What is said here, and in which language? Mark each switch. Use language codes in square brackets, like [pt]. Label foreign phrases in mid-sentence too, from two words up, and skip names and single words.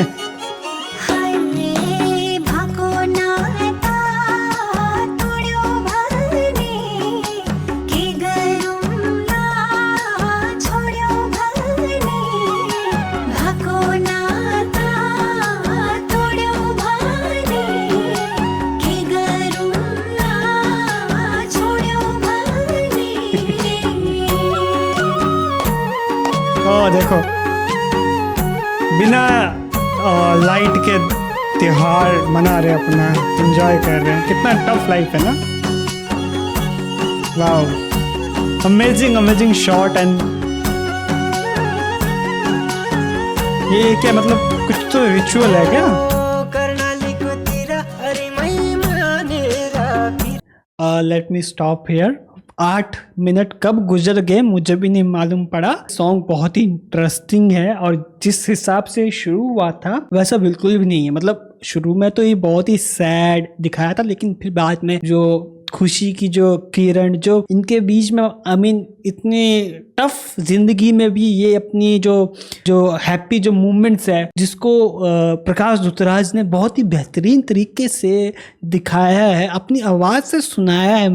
[ne] हाय भएको नाता तोड्यो भने के गरौँला, छोड्यो भने भएको नाता तोड्यो भने के गरौँला, छोड्यो भने। [hi] ओ देखो, बिना लाइट के त्योहार मना रहे, अपना एंजॉय कर रहे हैं। कितना [en] tough life [hi] है ना। [en] wow, amazing amazing shot. [hi] एंड ये क्या मतलब, कुछ तो रिचुअल है क्या? [ne] कर्णालीको तिर हरिमै मानेर [en] let me stop here. [hi] 8 मिनट कब गुजर गए मुझे भी नहीं मालूम पड़ा। सॉन्ग बहुत ही इंटरेस्टिंग है और जिस हिसाब से शुरू हुआ था वैसा बिल्कुल भी नहीं है। मतलब शुरू में तो ये बहुत ही सैड दिखाया था, लेकिन फिर बाद में जो खुशी की जो किरण जो इनके बीच में, [en] I mean [hi] इतने टफ जिंदगी में भी ये अपनी जो हैप्पी जो मूवमेंट्स है, जिसको प्रकाश दुतराज ने बहुत ही बेहतरीन तरीके से दिखाया है, अपनी आवाज़ से सुनाया है।